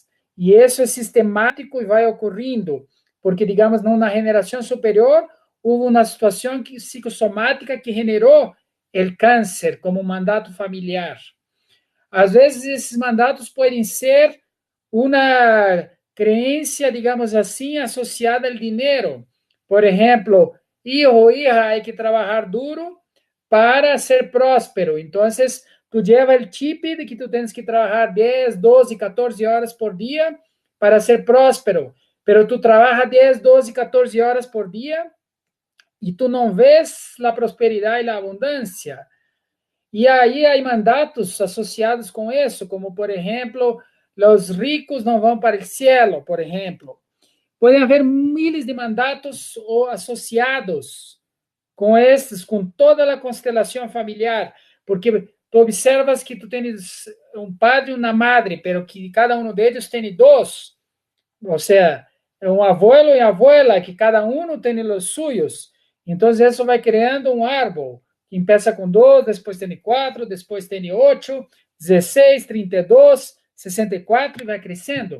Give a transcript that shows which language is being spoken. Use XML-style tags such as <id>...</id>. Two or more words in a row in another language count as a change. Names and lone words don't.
<pt>E isso é sistemático e vai ocorrendo, porque, digamos, numa geração superior, houve uma situação psicossomática que generou o câncer como mandato familiar. Às vezes, esses mandatos podem ser uma crença, digamos assim, associada ao dinheiro. Por exemplo,</pt> <es>hijo o hija, hay que trabajar duro para ser próspero. Entonces, tú llevas el chip de que tú tienes que trabajar 10, 12, 14 horas por día para ser próspero. Pero tú trabajas 10, 12, 14 horas por día y tú no ves la prosperidad y la abundancia.</es> <pt>E aí há mandatos associados com isso, como, por exemplo, os ricos não vão para o cielo, por exemplo. Podem haver miles de mandatos ou associados com esses, com toda a constelação familiar, porque tu observas que tu tens um padre e uma madre, pero que cada um deles tem dois, ou seja, um abuelo e abuela, que cada um tem os suyos. Então, isso vai criando um árbol, que começa com 2, depois tem 4, depois tem 8, 16, 32, 64 e vai crescendo.</pt>